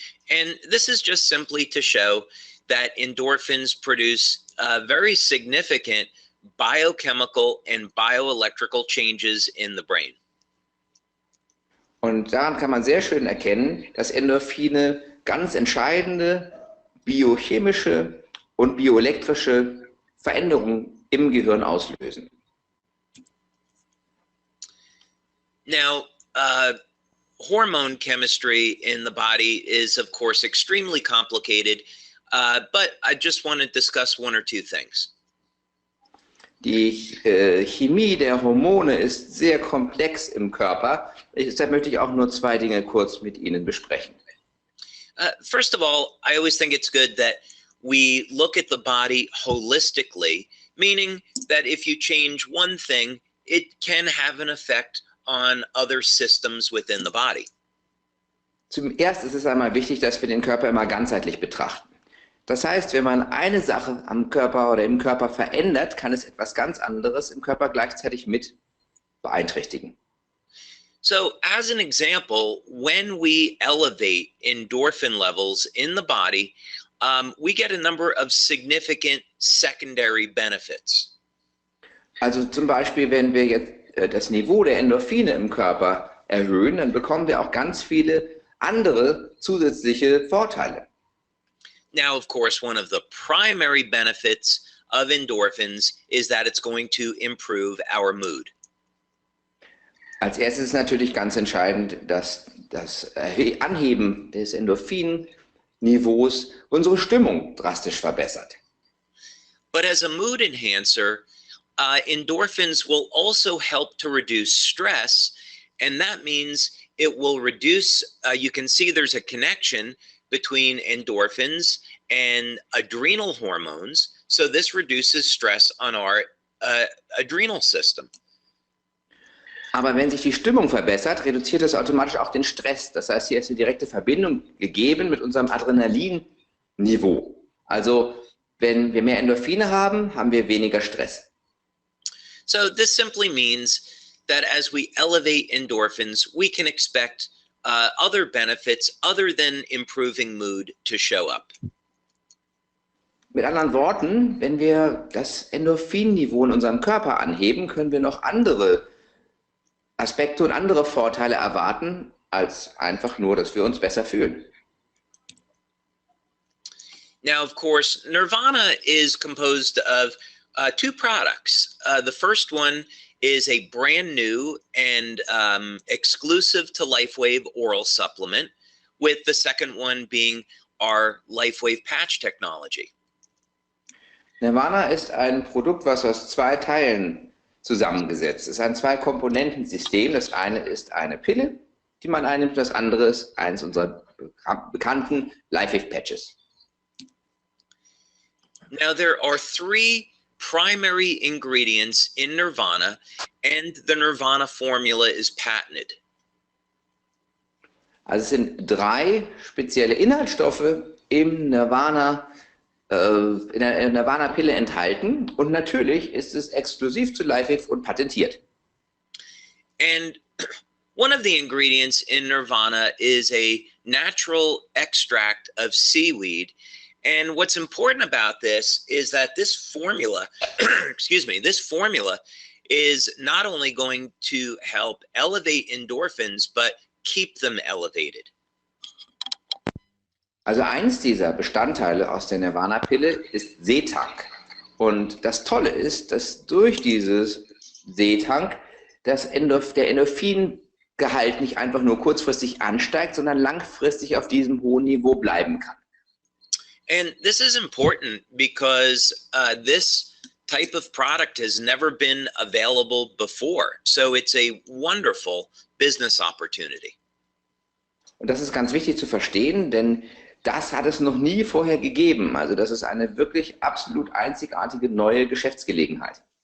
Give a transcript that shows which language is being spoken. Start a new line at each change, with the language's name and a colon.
English: And this is just simply to show that endorphins produce very significant biochemical and bioelectrical changes in the brain.
German: Und daran kann man sehr schön erkennen, dass Endorphine ganz entscheidende biochemische und bioelektrische Veränderungen im Gehirn auslösen.
English: Now, hormone chemistry in the body is, of course, extremely complicated, but I just want to discuss one or two things.
German: Die Chemie der Hormone ist sehr komplex im Körper. Deshalb möchte ich auch nur zwei Dinge kurz mit Ihnen besprechen.
English: First of all, I always think it's good that we look at the body holistically, meaning that if you change one thing, it can have an effect on other systems within the body.
German: Zuerst ist es einmal wichtig, dass wir den Körper immer ganzheitlich betrachten. Das heißt, wenn man eine Sache am Körper oder im Körper verändert, kann es etwas ganz anderes im Körper gleichzeitig mit beeinträchtigen.
English: So, as an example, when we elevate endorphin levels in the body, we get a number of significant secondary benefits.
German: Also zum Beispiel, wenn wir jetzt das Niveau der Endorphine im Körper erhöhen, dann bekommen wir auch ganz viele andere zusätzliche Vorteile.
English: Now, of course, one of the primary benefits of endorphins is that it's going to improve our mood.
German: Als erstes ist natürlich ganz entscheidend, dass das Anheben des Endorphinniveaus unsere Stimmung drastisch verbessert.
English: But as a mood enhancer, endorphins will also help to reduce stress, and that means it will reduce, you can see there's a connection between endorphins and adrenal hormones, so this reduces stress on our adrenal system.
German: Aber wenn sich die Stimmung verbessert, reduziert es automatisch auch den Stress. Das heißt, hier ist eine direkte Verbindung gegeben mit unserem Adrenalinniveau. Also, wenn wir mehr Endorphine haben, haben wir weniger Stress.
English: So this simply means that as we elevate endorphins, we can expect other benefits other than improving mood to show up.
German: Mit anderen Worten, wenn wir das Endorphinniveau in unserem Körper anheben, können wir noch andere Aspekte und andere Vorteile erwarten, als einfach nur, dass wir uns besser fühlen.
English: Now, of course, NIRVANA is composed of two products. The first one is a brand new and exclusive to LifeWave oral supplement, with the second one being our LifeWave patch technology.
German: NIRVANA ist ein Produkt, was aus zwei Teilen zusammengesetzt ist. Es ist ein Zwei-Komponenten-System. Das eine ist eine Pille, die man einnimmt, das andere ist eines unserer bekannten LifeWave Patches.
English: Now, there are three primary ingredients in NIRVANA, and the NIRVANA formula is patented.
German: Also es sind drei spezielle Inhaltsstoffe im in der NIRVANA-Pille enthalten und natürlich ist es exklusiv zu LifeWave und patentiert.
English: And one of the ingredients in NIRVANA is a natural extract of seaweed. And what's important about this is that this formula, excuse me, this formula is not only going to help elevate endorphins, but keep them elevated.
German: Also eins dieser Bestandteile aus der NIRVANA-Pille ist Seetank. Und das Tolle ist, dass durch dieses Seetank der Endorphingehalt nicht einfach nur kurzfristig ansteigt, sondern langfristig auf diesem hohen Niveau bleiben kann.
English: And this is important because this type of product has never been available before. So it's a wonderful business opportunity.
German: Und das ist ganz wichtig zu verstehen, denn das hat es noch nie vorher gegeben. Also das ist eine wirklich absolut einzigartige neue Geschäftsgelegenheit.